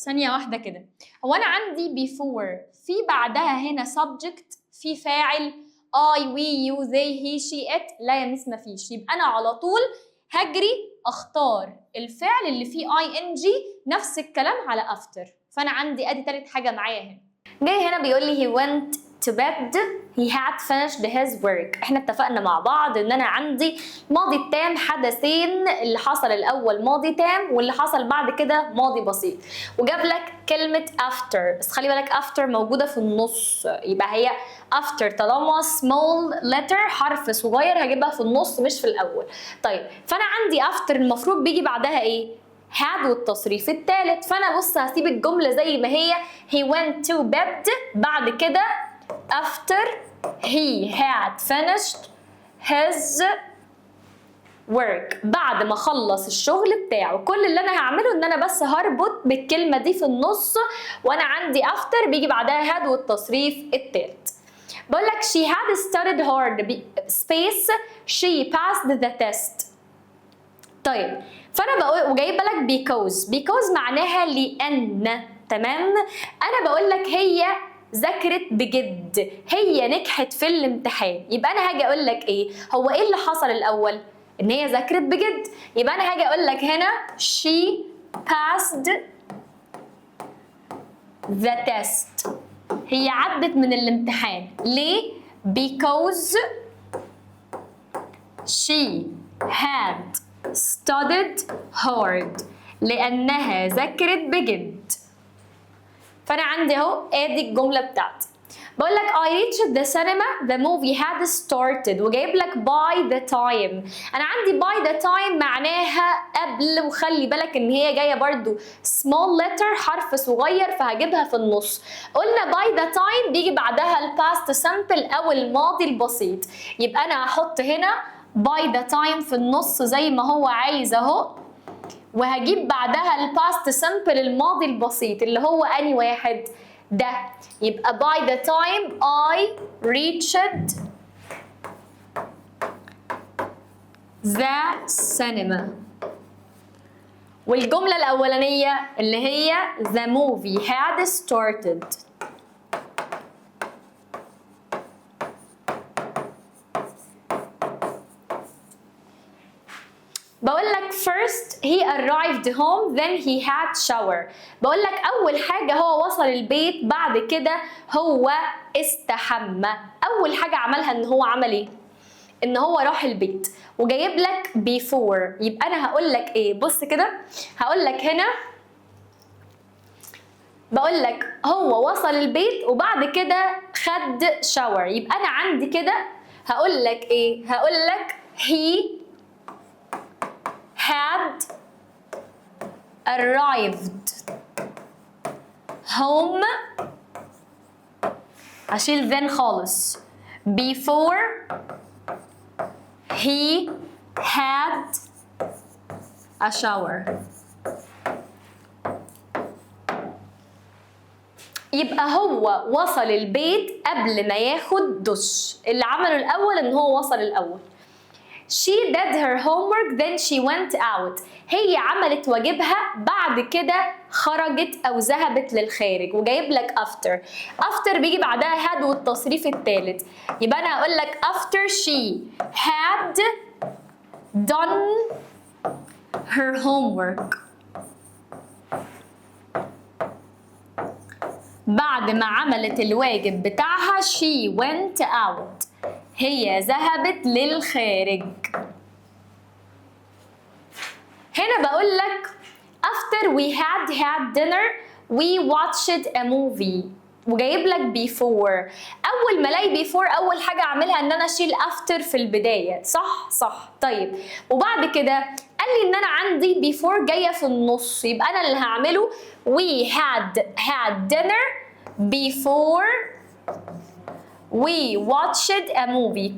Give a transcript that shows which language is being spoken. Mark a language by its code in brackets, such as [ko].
[ar] ثانية واحدة كده، هو أنا عندي before في بعدها هنا subject في فاعل [en] I we you they he she it؟ [ar] لا يا مس مفيش. يبقى أنا على طول هجري أختار الفعل اللي فيه ing نفس الكلام على after. فأنا عندي أدي تالت حاجة معايا هنا. جاي هنا بيقول لي [en] he went to bed he had finished his work. [ar] احنا اتفقنا مع بعض ان انا عندي ماضي التام حدثين، اللي حصل الاول ماضي تام واللي حصل بعد كده ماضي بسيط، وجاب لك كلمة after. بس خلي بالك after موجودة في النص، يبقى هي after طالما small letter حرف صغير هجيبها في النص مش في الاول. طيب فانا عندي after المفروض بيجي بعدها ايه؟ had والتصريف الثالث. فانا بص هسيب الجمله زي ما هي [en] he went to bed [ar] بعد كده [en] after he had finished his work [ar] بعد ما خلص الشغل بتاعه. كل اللي انا هعمله ان انا بس هربط بالكلمه دي في النص، وانا عندي after بيجي بعدها had والتصريف الثالث. بقول لك [en] she had studied hard space she passed the test. [ar] طيب فانا بقول وجايبه لك because معناها لان، تمام؟ انا بقول لك هي ذاكرت بجد، هي نجحت في الامتحان. يبقى انا هاجي اقول لك ايه؟ هو ايه اللي حصل الاول؟ ان هي ذاكرت بجد. يبقى انا هاجي اقول لك هنا [en] she passed the test [ar] هي عدت من الامتحان. ليه؟ [en] because she had studied hard [ar] لأنها ذاكرت بجد. فأنا عندي أهو آدي الجملة بتاعتي. بقول لك [en] I reached the cinema the movie had started [ar] وجايب لك [en] by the time. [ar] أنا عندي by the time معناها قبل، وخلي بالك إن هي جاية برضو small letter حرف صغير فهجيبها في النص. قلنا by the time بيجي بعدها الباست simple أو الماضي البسيط. يبقى أنا هحط هنا by the time في النص زي ما هو عايز اهو، وهجيب بعدها الباست سمبل الماضي البسيط اللي هو اني واحد ده، يبقى [en] by the time I reached the cinema. [ar] والجملة الأولانية اللي هي [en] the movie had started. [ar] بقول لك [en] first he arrived home then he had shower. [ar] بقول لك أول حاجة هو وصل البيت، بعد كده هو استحمى. أول حاجة عملها إن هو عمل إيه؟ إن هو راح البيت، وجايب لك before. يبقى أنا هقول لك إيه؟ بص كده، هقول لك هنا بقول لك هو وصل البيت وبعد كده خد shower. يبقى أنا عندي كده هقول لك إيه؟ هقول لك [en] he had arrived home. [ar] هشيل then خالص. [en] before he had a shower. [ar] يبقى هو وصل البيت قبل ما ياخد دش. اللي عمله الأول إن هو وصل الأول. [en] She did her homework then she went out. [ar] هي عملت واجبها بعد كده خرجت أو ذهبت للخارج، وجايب لك after. after بيجي بعدها had والتصريف الثالث. يبقى أنا هقول لك [en] after she had done her homework. [ar] بعد ما عملت الواجب بتاعها [en] she went out. [ar] هي ذهبت للخارج. هنا بقول لك [en] after we had dinner we watched a movie، [ar] وجايب لك [en] before. [ar] اول ما الاقي before اول حاجه اعملها ان انا اشيل after في البدايه، صح. طيب وبعد كده قال لي ان انا عندي before جايه في النص، يبقى انا اللي هعمله [en] we had dinner before we watched a movie.